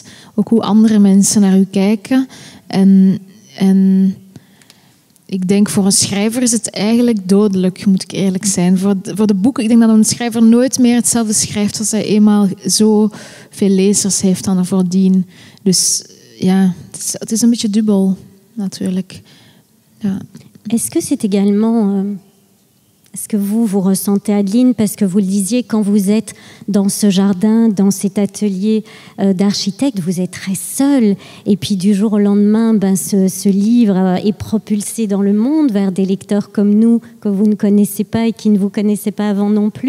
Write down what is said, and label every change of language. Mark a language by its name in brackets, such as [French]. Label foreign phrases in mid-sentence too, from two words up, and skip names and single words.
[Dutch] Ook hoe andere mensen naar u kijken. En ik denk voor een schrijver is het eigenlijk dodelijk, moet ik eerlijk zijn. Voor de boeken, ik denk dat een schrijver nooit meer hetzelfde schrijft als hij eenmaal zo veel lezers heeft dan er voordien. Dus ja, het is een beetje dubbel, natuurlijk. Ja. [French] Est-ce que c'est également... Est-ce que vous ressentez, Adeline, parce que vous le disiez, quand vous êtes dans ce jardin, dans cet atelier d'architecte, vous êtes très seul. Et puis du jour au lendemain, ce livre est propulsé dans le monde vers des lecteurs comme nous, que vous ne connaissez pas et qui ne vous connaissaient pas avant non plus.